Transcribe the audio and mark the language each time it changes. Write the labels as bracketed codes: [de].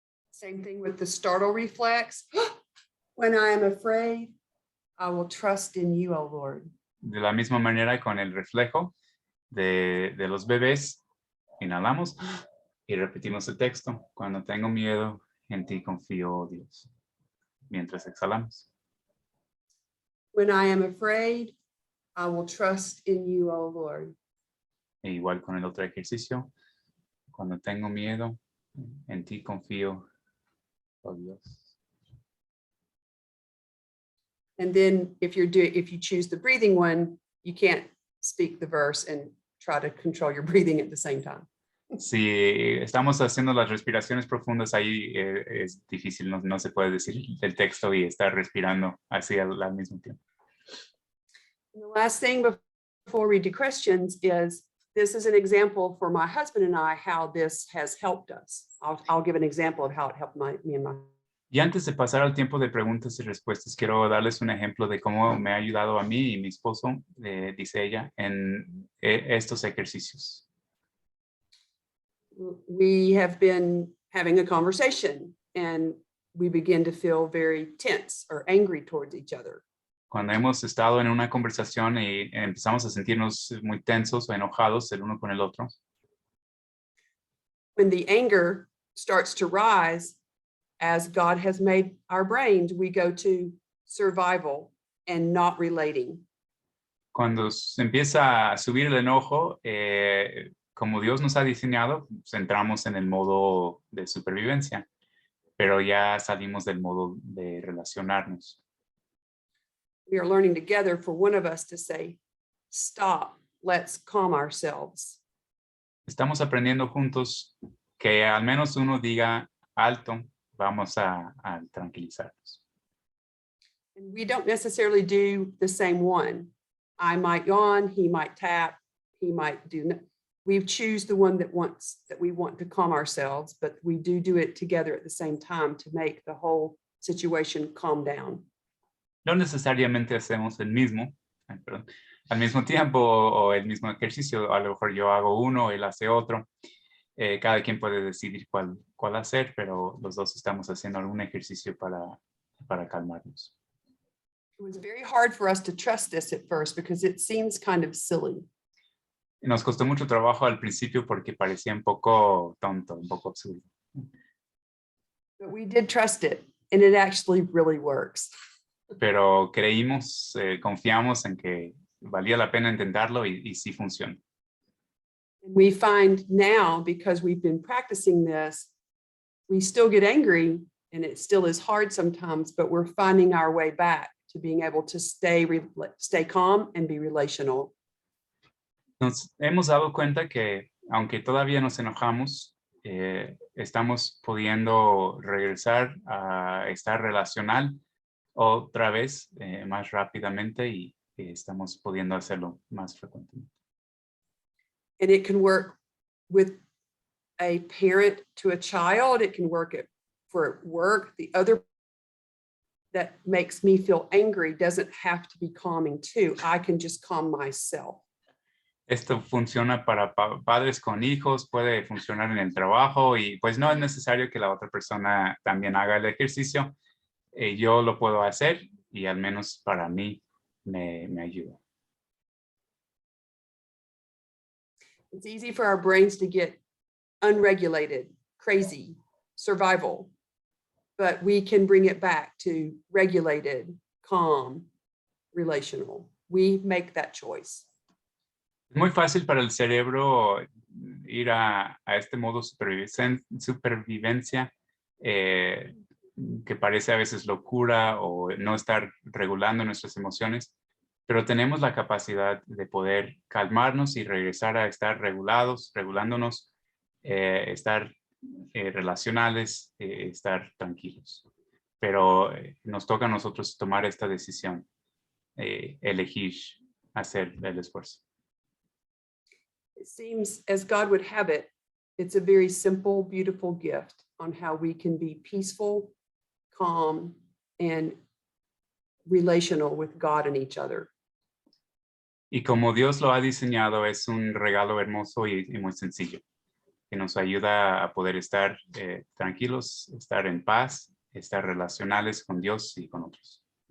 [en] Same thing with the startle reflex. "When I am afraid, I will trust in you, O Lord." [es] De la misma manera con el reflejo de los bebés, inhalamos y repetimos el texto. Cuando tengo miedo, en ti confío, oh Dios. Mientras exhalamos. [en] "When I am afraid, I will trust in you, O Lord." [es] E igual con el otro ejercicio. Cuando tengo miedo, en ti confío, oh Dios. [en] And then if you choose the breathing one, you can't speak the verse and try to control your breathing at the same time. [es] Si estamos haciendo las respiraciones profundas, ahí es difícil, no se puede decir el texto y estar respirando así al mismo tiempo. [en] And the last thing before we do questions is, this is an example for my husband and I, how this has helped us. I'll give an example of how it helped me and my. [es] Y antes de pasar al tiempo de preguntas y respuestas, quiero darles un ejemplo de cómo me ha ayudado a mí y mi esposo, dice ella, en estos ejercicios. [en] We have been having a conversation and we begin to feel very tense or angry towards each other. [es] Cuando hemos estado en una conversación y empezamos a sentirnos muy tensos o enojados el uno con el otro. [en] When the anger starts to rise, as God has made our brains, we go to survival and not relating. [es] Cuando se empieza a subir el enojo, como Dios nos ha diseñado, pues entramos en el modo de supervivencia, pero ya salimos del modo de relacionarnos. [en] We are learning together for one of us to say, "Stop, let's calm ourselves." [es] Estamos aprendiendo juntos que al menos uno diga, alto, vamos a tranquilizarnos. [en] And we don't necessarily do the same one. I might yawn, he might tap, he might do. We choose the one that we want to calm ourselves, but we do it together at the same time to make the whole situation calm down. [es] No necesariamente hacemos el mismo, al mismo tiempo o el mismo ejercicio. A lo mejor yo hago uno, él hace otro. Cada quien puede decidir cuál hacer, pero los dos estamos haciendo algún ejercicio para calmarnos. [en] It was very hard for us to trust this at first because it seems kind of silly. [es] Nos costó mucho trabajo al principio porque parecía un poco tonto, un poco absurdo. [en] But we did trust it, and it actually really works. [es] Pero creímos, confiamos en que valía la pena intentarlo y sí funciona. [en] We find now, because we've been practicing this, we still get angry, And it still is hard sometimes, but we're finding our way back to being able to stay calm and be relational. [es] Nos hemos dado cuenta que aunque todavía nos enojamos, estamos pudiendo regresar a estar relacional otra vez más rápidamente y estamos pudiendo hacerlo más frecuentemente. [en] And it can work with a parent to a child. It can work for work. The other that makes me feel angry doesn't have to be calming too. I can just calm myself. [es] Esto funciona para padres con hijos, puede funcionar en el trabajo y pues no es necesario que la otra persona también haga el ejercicio. Yo lo puedo hacer y al menos para mí me ayuda. [en] It's easy for our brains to get unregulated, crazy, survival, but we can bring it back to regulated, calm, relational. We make that choice. [es] Es muy fácil para el cerebro ir a este modo supervivencia que parece a veces locura o no estar regulando nuestras emociones, pero tenemos la capacidad de poder calmarnos y regresar a estar regulándonos, estar relacionales, estar tranquilos. Pero nos toca a nosotros tomar esta decisión, elegir hacer el esfuerzo. [en] It seems, as God would have it, it's a very simple, beautiful gift on how we can be peaceful, calm, and relational with God and each other. [es] Y como Dios lo ha diseñado, es un regalo hermoso y muy sencillo, que nos ayuda a poder estar tranquilos, estar en paz, estar relacionales con Dios y con otros.